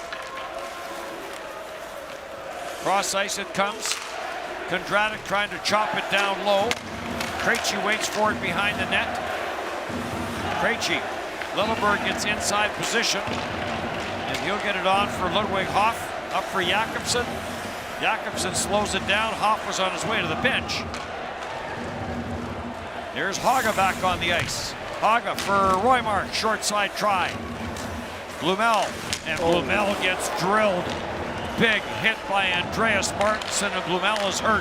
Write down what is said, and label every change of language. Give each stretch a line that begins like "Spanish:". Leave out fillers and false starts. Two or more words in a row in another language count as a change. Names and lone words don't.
English: Cross ice it comes. Kondratik trying to chop it down low. Krejci waits for it behind the net. Krejci. Lilleberg gets inside position. And he'll get it on for Ludwig Hoff. Up for Jakobsen. Jakobsen slows it down. Hoff was on his way to the bench. There's Haga back on the ice. Haga for Roymark. Short side try. Blumel. And Blumel gets drilled. Big hit by Andreas Martinsen, and Blumel is hurt.